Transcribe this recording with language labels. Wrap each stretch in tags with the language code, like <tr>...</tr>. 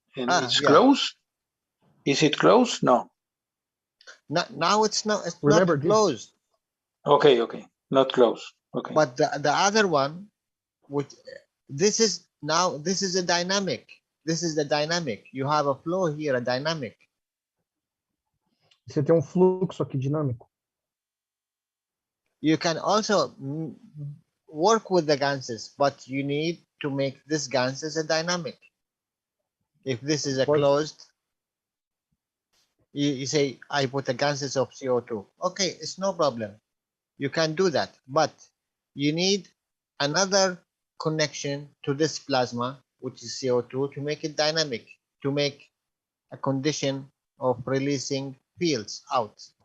<en>And it's closed. Is it closed? No. Now it's not. It's Remember not closed. Okay, not closed. Okay. But the other one, which this is a dynamic. This is the dynamic. You have a flow here, a dynamic.</en> <pt>Você tem fluxo aqui dinâmico.</pt> <en>You can also work with the gases, but you need to make this gases a dynamic. If this is a closed, you say, I put the gases of CO2. Okay, it's no problem. You can do that, but you need another connection to this plasma, which is CO2, to make it dynamic, to make a condition of releasing fields out.</en>